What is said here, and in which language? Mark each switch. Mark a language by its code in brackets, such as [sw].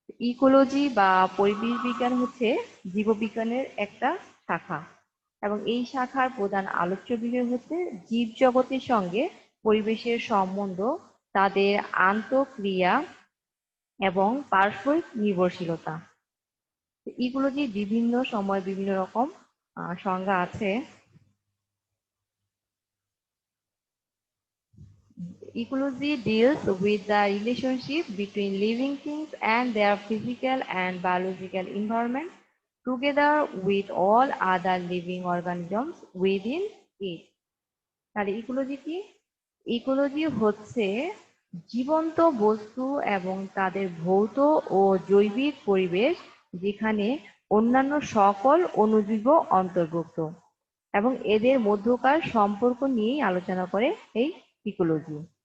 [bn] Ecology বা পরিবেশ বিজ্ঞান হচ্ছে জীববিজ্ঞানের একটা শাখা, এবং এই শাখার প্রধান আলোচ্য বিষয় হচ্ছে জীবজগতের সঙ্গে পরিবেশের সম্বন্ধ, তাদের আন্তঃক্রিয়া এবং পারস্পরিক নির্ভরশীলতা। ইকোলজি বিভিন্ন সময় বিভিন্ন রকম সংজ্ঞা আছে। [en] Ecology deals with the relationship between living things and their physical and biological environment, together with all other living organisms within it. [bn] তাহলে ইকোলজি কি? ইকোলজি হচ্ছে জীবন্ত বস্তু এবং তাদের ভৌত ও জৈবিক পরিবেশ, যেখানে অন্যান্য সকল অণুজীবও অন্তর্ভুক্ত, এবং এদের মধ্যকার সম্পর্ক নিয়েই আলোচনা করে এই ইকোলজি।